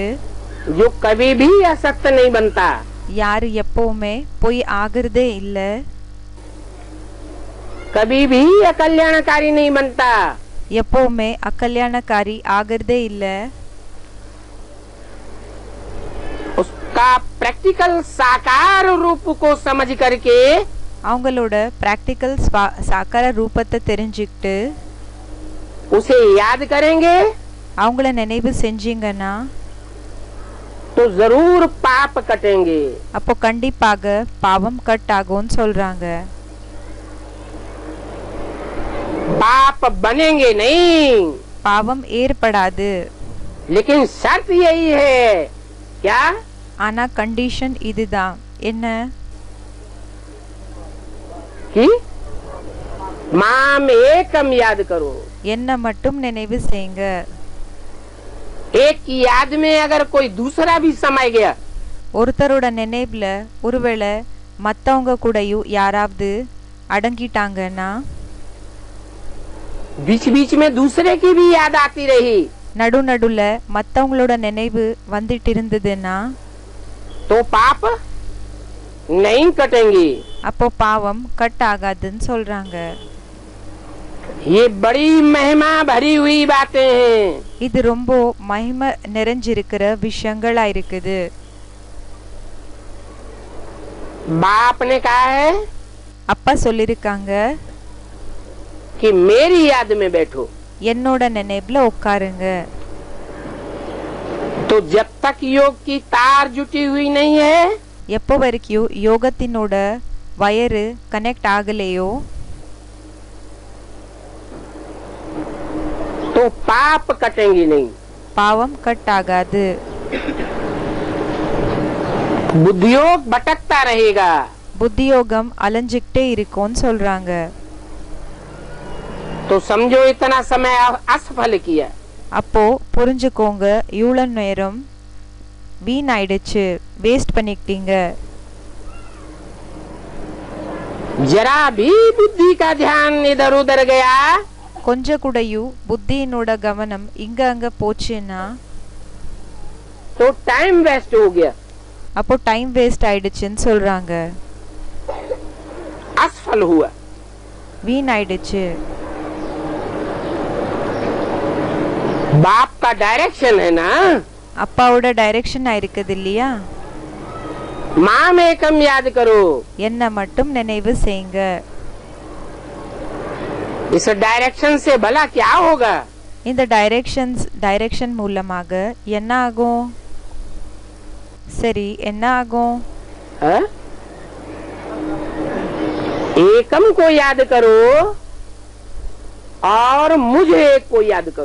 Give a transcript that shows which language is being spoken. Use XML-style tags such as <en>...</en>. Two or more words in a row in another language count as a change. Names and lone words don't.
<hi>जो कभी भी असक्त नहीं बनता,</hi> <ta>யாரு எப்பவுமே போய் ஆகுறதே இல்ல,</ta> <hi>कभी भी अकल्याणकारी नहीं बनता,</hi> <ta>எப்பவுமே அக்கல்யாணக்காரி ஆகுறதே இல்ல,</ta> <hi>उसका प्रैक्टिकल साकार रूप को समझ करके</hi> <ta>அவங்களோட பிராக்டிக்கல் சாக்கார ரூபத்தை தெரிஞ்சுக்கிட்டு</ta> <hi>उसे याद करेंगे</hi> <ta>அவங்கள நினைவு செஞ்சீங்கன்னா</ta> <hi>तो जरूर पाप कटेंगे।</hi> <ta>அப்போ கண்டிப்பாக பாவம் கட் ஆகும்னு சொல்றாங்க.</ta> <hi>पाप बनेंगे नहीं,</hi> <ta>பாவம் ஏற்படாது,</ta> <hi>लेकिन शर्त यही है क्या,</hi> <ta>ஆனா கண்டிஷன் இதுதான், என்ன,</ta> <hi>कि</hi> <sa>माम एकम</sa> <hi>याद करो,</hi> <ta>என்ன மட்டும் நினைவு செய்யுங்க.</ta> <hi>एक की याद में अगर कोई दूसरा भी समाय गया,</hi> <ta>ஒருத்தரோட நினைவுல ஒருவேளை மத்தவங்க கூடயும் யாராவது அடங்கிட்டாங்கன்னா</ta> <hi>बीच बीच में दूसरे की भी याद आती रही,</hi> <ta>நடு நடுல மத்தவங்களோட நினைவு வந்துட்டு இருந்ததுன்னா</ta> <hi>तो पाप नहीं कटेंगे।</hi> <ta>அப்போ பாவம் கட் ஆகாதுன்னு சொல்றாங்க.</ta> <hi>ये बड़ी महिमा भरी हुई बातें हैं।</hi> <ta>இது ரொம்ப மகிமை நிறைஞ்சிருக்கிற விஷயங்களா இருக்குது.</ta> <hi>बाप ने कहा है</hi> <ta>அப்பா சொல்லிருக்காங்க,</ta> <hi>कि मेरी याद में बैठो,</hi> <ta>என்னோட நினைவுல உட்காருங்க.</ta> <hi>तो जब तक योग की तार जुटी हुई नहीं है,</hi> <ta>எப்போ வரைக்கும் யோகத்தினோட வயரு கனெக்ட் ஆகலையோ</ta> <hi>तो पाप कटेंगे नहीं,</hi> <ta>பாவம் கட் ஆகாது.</ta> <hi>बुद्धियोग भटकता रहेगा।</hi> <ta>புத்தியோகம் அலைஞ்சுக்கிட்டே இருக்கும்னு சொல்றாங்க.</ta> <hi>तो समझो इतना समय असफल किया,</hi> <ta>அப்போ புரிஞ்சுக்கோங்க, இவ்வளவு நேரம் வீணாயிடுச்சு, வேஸ்ட் பண்ணிக்கிட்டீங்க.</ta> <hi>जरा भी बुद्धि का ध्यान इधर उधर गया,</hi> <ta>கொஞ்சம் கூடயும் புத்தியினோட கவனம் இங்க அங்க போச்சுன்னா</ta> <hi>तो</hi> <en>time waste</en> <hi>हो गया,</hi> <ta>அப்போ</ta> <en>time waste</en> <ta>ஆயிடுச்சுன்னு சொல்றாங்க.</ta> <hi>असफल हुआ।</hi> <ta>வீணாயிடுச்சு.</ta> <hi>बाप का डायरेक्शन है ना,</hi> <ta>அப்பாவோட டைரக்ஷன் இருக்குது இல்லையா,</ta> <sa>माम एकम</sa> <hi>याद करो,</hi> <ta>என்ன மட்டும் நினைவு செய்யுங்க.</ta> <hi>इस डायरेक्शन से भला क्या होगा,</hi> <ta>இந்த டைரக்ஷன் மூலமாக என்ன ஆகும், சரி என்ன ஆகும்,</ta> <hi>है? एकम को याद करो और मुझे एक को याद करो।</hi>